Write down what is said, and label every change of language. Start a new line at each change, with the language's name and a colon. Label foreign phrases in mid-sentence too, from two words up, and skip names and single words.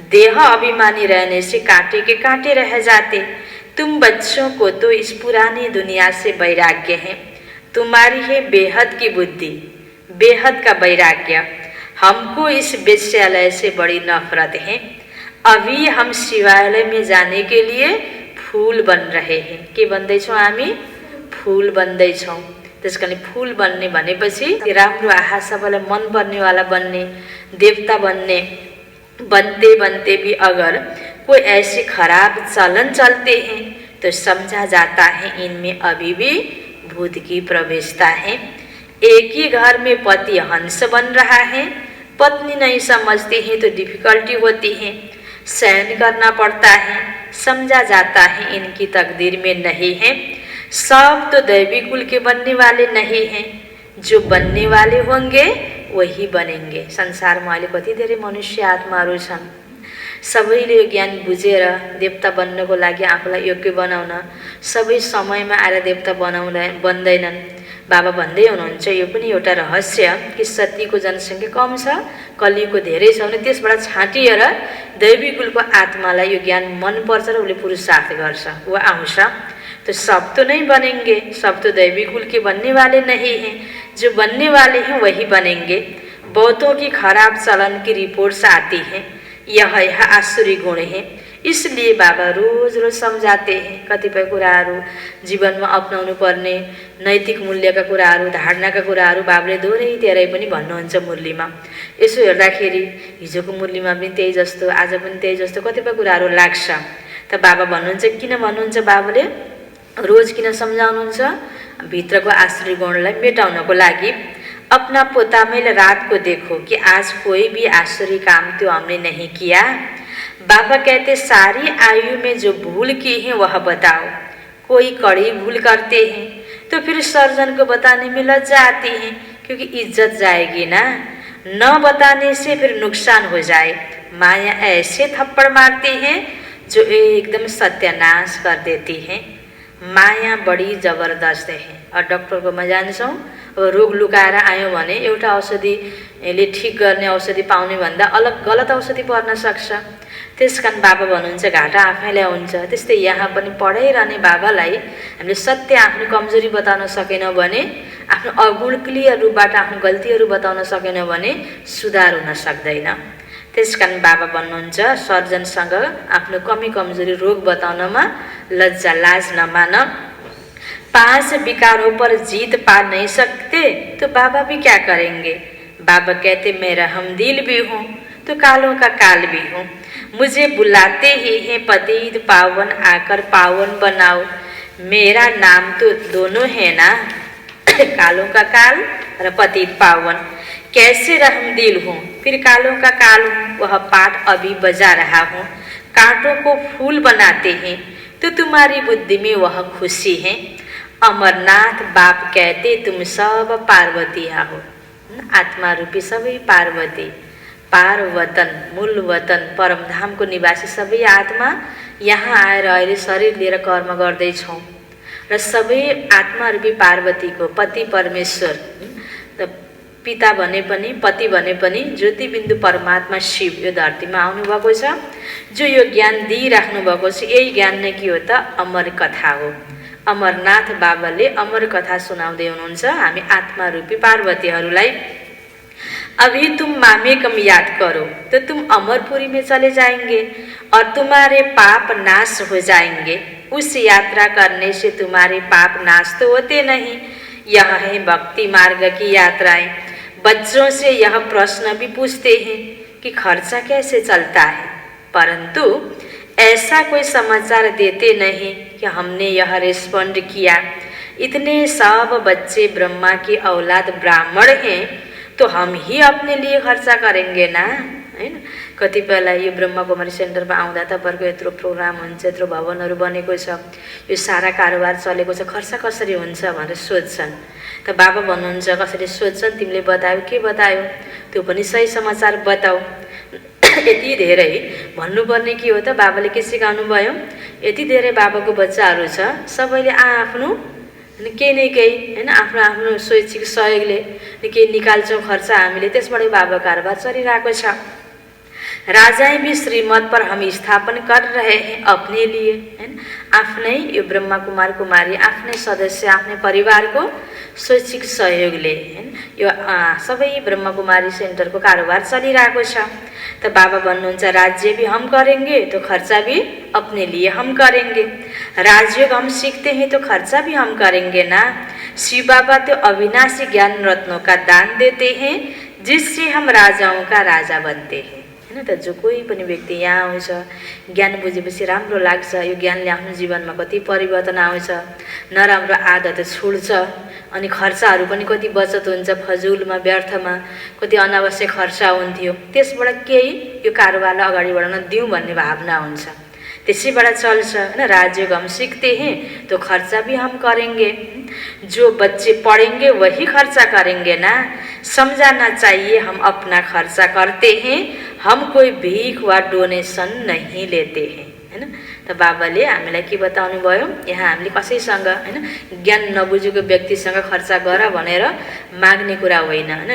Hindi: देह अभिमानी रहने से कांटे के कांटे रह जाते। तुम बच्चों को तो इस पुरानी दुनिया से वैराग्य है, तुम्हारी है बेहद की बुद्धि, बेहद का वैराग्य। हमको इस वेश्यालय से बड़ी नफरत है। अभी हम शिवालय में जाने के लिए फूल बन रहे हैं।
Nepali: के बन्दैछौँ हामी? फूल बन्दैछौँ। त्यस कारण फूल बन्ने भनेपछि राम्रो आहा सबैलाई मन पर्नेवाला बन्ने,
Hindi: देवता बनने, बनते बनते भी अगर कोई ऐसे खराब चलन चलते हैं तो समझा जाता है इनमें अभी भी भूत की प्रवेशता है। एक ही घर में पति हंस बन रहा है, पत्नी नहीं समझती है तो डिफिकल्टी होती है, सहन करना पड़ता है, समझा जाता है इनकी तकदीर में नहीं है। सब तो दैवी कुल के बनने वाले नहीं हैं, जो बनने वाले होंगे वही बनेंगे।
Nepali: संसारमा अहिले कति धेरै मनुष्य आत्माहरू छन्। सबैले यो ज्ञान बुझेर देवता बन्नको लागि आफूलाई योग्य बनाउन सबै समयमा आएर देवता बन्दैनन्। बाबा भन्दै हुनुहुन्छ यो पनि एउटा रहस्य कि सतीको जनसङ्ख्या कम छ, कलियुगको धेरै छ भने त्यसबाट छाँटिएर दैवी कुलको आत्मालाई यो ज्ञान मनपर्छ र उसले पुरुषार्थ गर्छ, वो आउँछ।
Hindi: तो सब तो नहीं बनेंगे, सब तो दैवी कुल के बनने वाले नहीं हैं, जो बनने वाले हैं वही बनेंगे। बहुतों की खराब चलन की रिपोर्ट्स आती हैं, यह आसुरी गुण है। इसलिए बाबा रोज रोज सम्झाते हैं
Nepali: कतिपय कुराहरू जीवनमा अपनाउनु पर्ने नैतिक मूल्यका कुराहरू, धारणाका कुराहरू बाबाले दोहोरै पनि भन्नुहुन्छ मुरलीमा। यसो हेर्दाखेरि हिजोको मुरलीमा पनि त्यही जस्तो, आज पनि त्यही जस्तो कतिपय कुराहरू लाग्छ। त बाबा भन्नुहुन्छ, किन भन्नुहुन्छ बाबाले रोज किन सम्झाउनुहुन्छ? भित्रको आसुरी गुणलाई मेटाउनको लागि।
Hindi: अपना पोता में रात को देखो कि आज कोई भी आसुरी काम तो हमने नहीं किया। बाबा कहते सारी आयु में जो भूल की है वह बताओ। कोई कड़ी भूल करते हैं तो फिर सर्जन को बताने में लज्जा आती है, क्योंकि इज्जत जाएगी ना। न बताने से फिर नुकसान हो जाए। माया ऐसे थप्पड़ मारती है जो एकदम सत्यानाश कर देती है। माया बड़ी जबरदस्त है।
Nepali: और डॉक्टर को म जान्छौँ, अब रोग लुकाएर आयो भने एउटा औषधिले ठीक गर्ने औषधि पाउने भन्दा अलग गलत औषधि पर्न सक्छ। त्यसकारण बाबा भन्नुहुन्छ घाटा आफैलाई हुन्छ। त्यस्तै यहाँ पनि पढाइरहने बाबालाई हामीले सत्य आफ्नो कमजोरी बताउन सकेनौँ भने, आफ्नो अगुण क्लियर रूपबाट आफ्नो गल्तीहरू बताउन सकेनौँ भने सुधार हुन सक्दैन। त्यसकारण बाबा भन्नुहुन्छ सर्जनसँग आफ्नो कमी कमजोरी रोग बताउनमा लज्जा लाज नमान।
Hindi: 5 विकारों पर जीत पा नहीं सकते तो बाबा भी क्या करेंगे? बाबा कहते मैं रहमदिल भी हूँ तो कालों का काल भी हूँ। मुझे बुलाते ही हैं पतित पावन, आकर पावन बनाओ। मेरा नाम तो दोनों है ना, कालों का काल और पतित पावन। कैसे रहमदिल हूँ फिर कालों का काल हूँ, वह पाठ अभी बजा रहा हूँ। कांटों को फूल बनाते हैं तो तुम्हारी बुद्धि में वह खुशी है। अमरनाथ बाप कहते तुम सब पार्वतिया हो।
Nepali: आत्मा रूपी सबै पार्वती, पार्वतन मूल वतन परमधाम को निवासी सबै आत्मा यहाँ आएर अहिले शरीर लिएर कर्म गर्दैछौँ र सबै आत्मा रूपी पार्वती को पति परमेश्वर, पिता भने पनि पति भने पनि ज्योति बिन्दु परमात्मा शिव यो धरतीमा आउनु भएको छ। जो यो ज्ञान दिइराख्नु भएको छ, यही ज्ञान नै के हो त? अमर कथा हो। अमरनाथ बाबाले अमर कथा सुनाउँदै हुनुहुन्छ हामी आत्मा रूपी पार्वतीहरूलाई।
Hindi: अभी तुम मामेकम याद करो तो तुम अमरपुरी में चले जाएंगे और तुम्हारे पाप नाश हो जाएंगे। उस यात्रा करने से तुम्हारे पाप नाश तो होते नहीं। यह है भक्ति मार्ग की यात्राएं। बच्चों से यह प्रश्न भी पूछते हैं कि खर्चा कैसे चलता है, परंतु ऐसा कोई समाचार देते नहीं कि हमने यह रिस्पॉन्ड किया। इतने सब बच्चे ब्रह्मा की औलाद ब्राह्मण हैं तो हम ही अपने लिए खर्चा करेंगे ना,
Nepali: हैन? कतिपयलाई यो ब्रह्मा कुमारी सेन्टरमा आउँदा तपाईँहरूको यत्रो प्रोग्राम हुन्छ, यत्रो भवनहरू बनेको छ, यो सारा कारोबार चलेको छ, खर्च कसरी हुन्छ भनेर सोध्छन्। त बाबा भन्नुहुन्छ कसरी सोध्छन्? तिमीले बतायो, के बतायो? त्यो पनि सही समाचार बताऊ। यति धेरै भन्नुपर्ने के हो त? बाबाले के सिकाउनु भयो? यति धेरै बाबाको बच्चाहरू छ, सबैले आफ्नो केही न केही हैन आफ्नो आफ्नो स्वैच्छिक सहयोगले केही निकाल्छौँ खर्च हामीले, त्यसबाट बाबा कारोबार चलिरहेको छ।
Hindi: राजाएं भी श्रीमत पर हम स्थापन कर रहे हैं अपने लिए,
Nepali: हैन। आफ्नै यो ब्रह्मा कुमार कुमारी आफ्नै सदस्य आफ्नै परिवारको शैक्षिक सहयोगले, हैन, यो सबै ब्रह्मा कुमारी सेन्टरको कारोबार चलिरहेको छ। त बाबा भन्नुहुन्छ
Hindi: राज्य भी हम करेंगे तो खर्चा भी अपने लिए हम करेंगे, राजयोग हम सीखते हैं तो खर्चा भी हम करेंगे ना। शिव बाबा तो अविनाशी ज्ञान रत्नों का दान देते हैं जिससे हम राजाओं का राजा बनते हैं,
Nepali: हैन। त जो कोही पनि व्यक्ति यहाँ आउँछ, ज्ञान बुझेपछि राम्रो लाग्छ, यो ज्ञानले आफ्नो जीवनमा कति परिवर्तन आउँछ, नराम्रो आदत छुट्छ, अनि खर्चहरू पनि कति बचत हुन्छ, फजुलमा व्यर्थमा कति अनावश्यक खर्च हुन्थ्यो, त्यसबाट केही यो कारोबारलाई अगाडि बढाउन दिउँ भन्ने भावना हुन्छ, त्यसैबाट चल्छ, हैन।
Hindi: राजयोग हम सीखते हैं तो खर्चा भी हम करेंगे, जो बच्चे पढ़ेंगे वही खर्चा करेंगे ना। समझाना चाहिए हम अपना खर्चा करते हैं, हम कोई भीख वा डोनेसन नहीं लेते हैं,
Nepali: हैन। त बाबाले हामीलाई के बताउनु भयो, यहाँ हामीले कसैसँग, हैन, ज्ञान नबुझेको व्यक्तिसँग खर्चा गर भनेर माग्ने कुरा होइन, हैन।